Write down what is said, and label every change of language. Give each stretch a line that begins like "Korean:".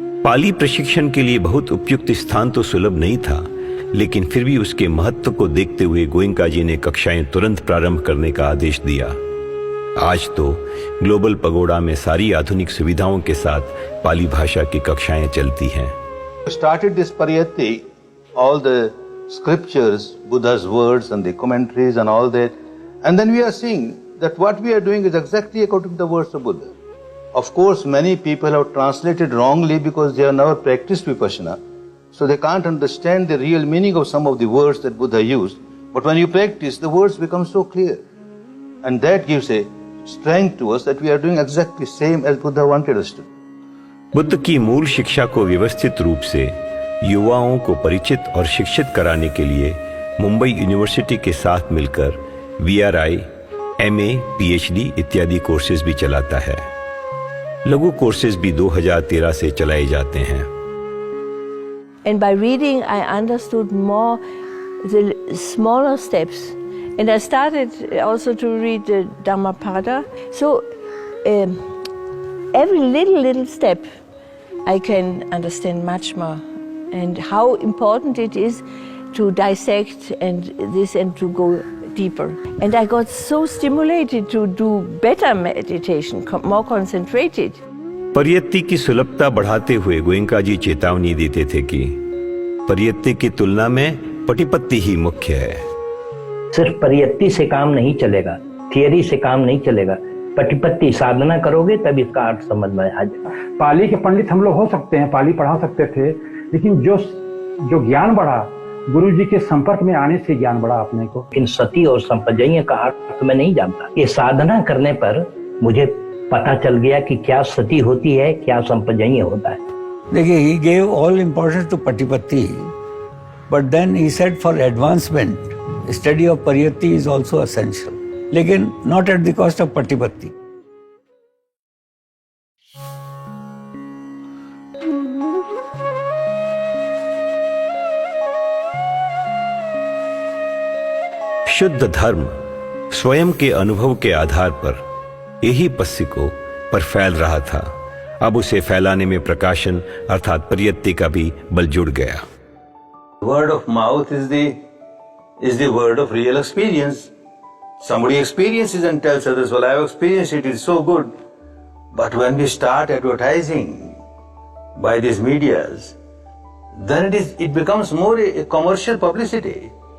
Hindi: पाली प्रशिक्षण के लिए बहुत उपयुक्त स्थान तो सुलभ नहीं था, लेकिन फिर भी उसके महत्व को देखते हुए गोयनका जी ने कक्षाएं तुरंत प्रारंभ करने का आदेश दिया। आज तो ग्लोबल पगोड़ा में सारी आधुनिक सुविधाओं के साथ पाली भाषा की कक्षाएं चलती हैं।
English: Started this pariyatti, all the scriptures, Buddha's words and the commentaries and all that, and then we are seeing that what we are doing is exactly according to the words of Buddha. Of course, many people have translated wrongly because they have never practiced Vipassana, so they can't understand the real meaning of some of the words that Buddha used. But when you practice, the words become so clear, and that gives a strength to us that we are doing exactly same as Buddha wanted us to.
Hindi: Buddha की मूल शिक्षा को व्यवस्थित रूप से युवाओं को परिचित और शिक्षित कराने के लिए मुंबई यूनिवर्सिटी के साथ मिलकर VRI, MA, PhD इत्यादि कोर्सेज भी चलाता है। लघु कोर्सेज भी 2013 से चलाए जाते हैं।
English: And by reading, I understood more the smaller steps. And I started also to read the Dhammapada. So every little step I can understand much more. And how important it is to dissect and to go deeper. And I got so stimulated to do better meditation, more concentrated.
Hindi: परियत्ति की सुलभता बढ़ाते हुए गोयनका जी चेतावनी देते थे कि परियत्ति की तुलना में पटिपत्ति ही मुख्य है। सिर्फ परियत्ति से काम नहीं चलेगा, थियरी से काम नहीं चलेगा, पटिपत्ति साधना करोगे तब इसका अर्थ समझ में आ जाएगा। पाली के पंडित हम लोग हो सकते हैं, पाली पढ़ा सकते थे, लेकिन जो ज्ञान बढ़ा गुरु जी के संपर्क में आने से ज्ञान बढ़ा अपने को। इन सती और संपजय का अर्थ मैं नहीं जानता। ये साधना करने पर मुझे पता चल गया कि क्या सती होती है, क्या संपजय होता है। देखिए,
English: he gave all importance to Patipatti, but then he said for advancement, study of Pariyatti is also essential,
Hindi: लेकिन
English: not at the cost of Patipatti.
Hindi: शुद्ध धर्म स्वयं के अनुभव के आधार पर यही पस्सिको पर फैल रहा था। अब उसे फैलाने में प्रकाशन अर्थात परियत्ति का भी बल जुड़ गया।
English: Word of mouth is the word of real experience. Somebody experiences and tells others, well, I have experienced it, it's so good. But when we start advertising by these medias, then it becomes more a commercial publicity.